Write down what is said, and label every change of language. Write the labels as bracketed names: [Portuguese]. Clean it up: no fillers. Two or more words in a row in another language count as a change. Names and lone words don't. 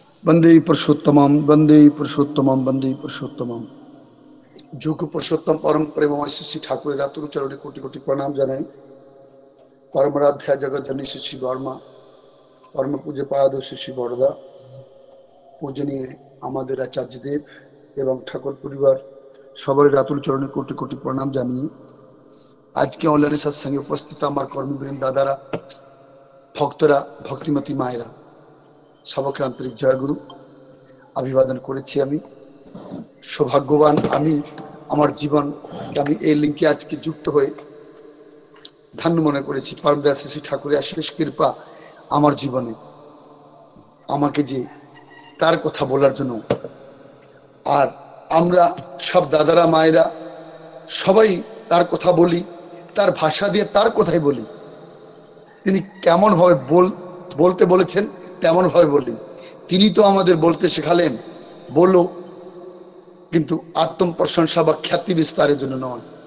[Sanskrit] वंदे पुरुषोत्तमम वंदे पुरुषोत्तमम वंदे पुरुषोत्तमम। [Bangla] যোগ পুরুষোত্তম পরম প্রেমময় শ্রী ঠাকুর রাতুর চরণে কোটি কোটি প্রণাম জানাই। পরমরাধ্যা জগত ধনী শ্রী বর্মা পরম পূজ্য পাদ শ্রী বড়দা পূজনীয় আমাদের আচার্যদেব এবং ঠাকুর পরিবার সবাই রাতুল চরণে কোটি কোটি প্রণাম জানিয়ে আজ কে অনলাইন সৎসঙ্গে উপস্থিত আমার কর্মীবৃন্দ দাদারা ভক্তরা ভক্তিমতী মায়েরা সবকে আন্তরিক জয়গুরু অভিবাদন करेছি আমি সৌভাগ্যবান আমি আমার জীবন আমি এই লিংকে আজকে যুক্ত হয়ে ধন্য মনে করেছি পরমদয়াল শ্রী ঠাকুরের অশেষ কৃপা আমার জীবনে আমাকে যে তার কথা বলার জন্য আর আমরা সব দাদারা মায়েরা সবাই তার কথা বলি তার ভাষা দিয়ে তার কথাই বলি তিনি কেমন ভাবে বলতে বলেছেন তেমন ভাবে বলি তিনি তো আমাদের বলতে শেখালেন বলো কিন্তু আত্ম প্রশংসা বা খ্যাতি বিস্তারের জন্য নয়